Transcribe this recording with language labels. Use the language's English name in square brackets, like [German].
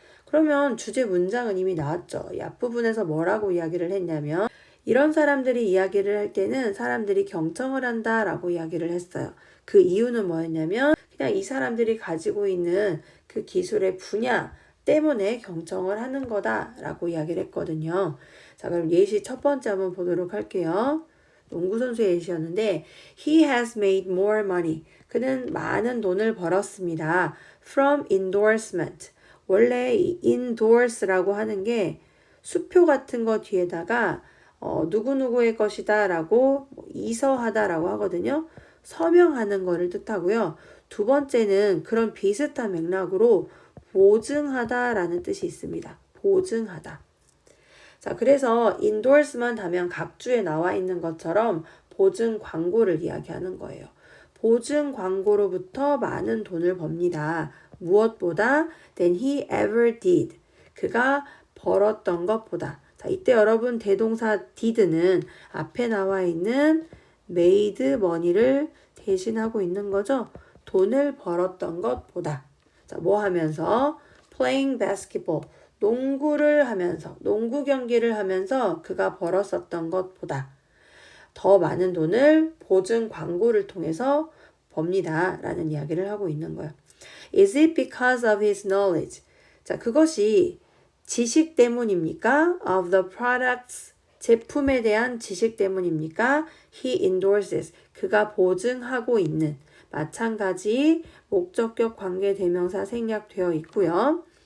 [Korean] 그러면 주제 문장은 이미 나왔죠. 이 앞부분에서 뭐라고 이야기를 했냐면 이런 사람들이 이야기를 할 때는 사람들이 경청을 한다라고 이야기를 했어요. 그 이유는 뭐였냐면 그냥 이 사람들이 가지고 있는 그 기술의 분야 때문에 경청을 하는 거다라고 이야기를 했거든요. 자, 그럼 예시 첫 번째 한번 보도록 할게요. 농구선수의 예시였는데 [English] He has made more money. [Korean] 그는 많은 돈을 벌었습니다. [English] From endorsement. [Korean] 원래 이 endorse라고 하는 게 수표 같은 거 뒤에다가 누구누구의 것이다 라고 이서하다 라고 하거든요. 서명하는 거를 뜻하고요. 두 번째는 그런 비슷한 맥락으로 보증하다 라는 뜻이 있습니다. 보증하다. 자, 그래서 endorsement 하면 각주에 나와 있는 것처럼 보증 광고를 이야기하는 거예요. 보증 광고로부터 많은 돈을 법니다. 무엇보다 [English] than he ever did. [Korean] 그가 벌었던 것보다. 자, 이때 여러분 대동사 did는 앞에 나와 있는 made money를 대신하고 있는 거죠. 돈을 벌었던 것보다. 자, 뭐 하면서? [English] playing basketball. [Korean] 농구를 하면서, 농구 경기를 하면서 그가 벌었었던 것보다 더 많은 돈을 보증 광고를 통해서 법니다. 라는 이야기를 하고 있는 거예요. [English] Is it because of his knowledge? [Korean] 자, 그것이 지식 때문입니까? [English] Of the products. [Korean] 제품에 대한 지식 때문입니까? [English] He endorses. [Korean] 그가 보증하고 있는. 마찬가지 목적격 관계대명사 생략되어 있고요.